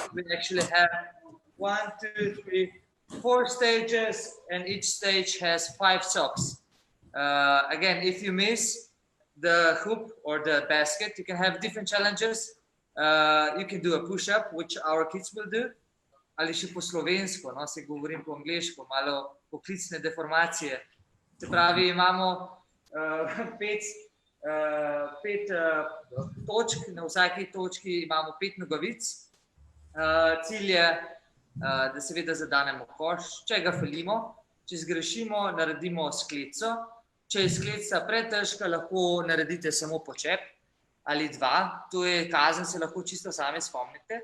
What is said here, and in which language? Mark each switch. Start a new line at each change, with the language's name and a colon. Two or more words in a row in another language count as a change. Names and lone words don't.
English: We actually have 1, 2, 3, 4 stages, and each stage has 5 socks. Again, if you miss the hoop or the basket, you can have different challenges. You can do a push-up, which our kids will do.
Slovenian: Ali še po slovensko, no, se govorim po angliško, malo poklicne deformacije. Se pravi, imamo pet točk, na vsaki točki imamo 5 nogavic. Cilj je, da seveda zadanemo koš, če ga falimo, če zgrešimo, naredimo sklico, če je sklica pretežka, lahko naredite samo počep ali 2, to je kazen, se lahko čisto sami spomnite.